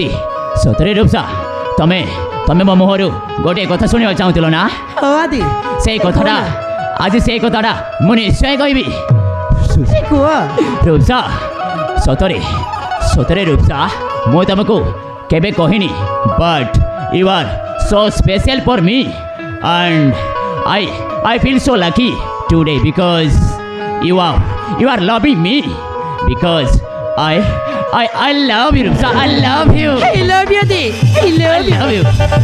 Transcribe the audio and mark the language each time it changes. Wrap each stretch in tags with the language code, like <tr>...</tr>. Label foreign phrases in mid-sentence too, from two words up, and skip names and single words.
<or>ସତରେ ରୁପ୍ସା, ତମେ ମୋ ମୁହଁରୁ ଗୋଟିଏ କଥା ଶୁଣିବାକୁ ଚାହୁଁଥିଲ ନା? ଓ ଆଦି ସେଇ କଥାଟା ଆଜି ସେଇ କଥାଟା ମୁଁ ନିଶ୍ଚୟ କହିବି। କୁହ। ରୁପ୍ସା, ସତରେ ରୁପ୍ସା, ମୁଁ ତମକୁ କେବେ କହିନି,</or> <en>but you are so special for me and I feel so lucky today because you are loving me because I love you, Rupsa. I love you. I love you, Adi. I love you.</en>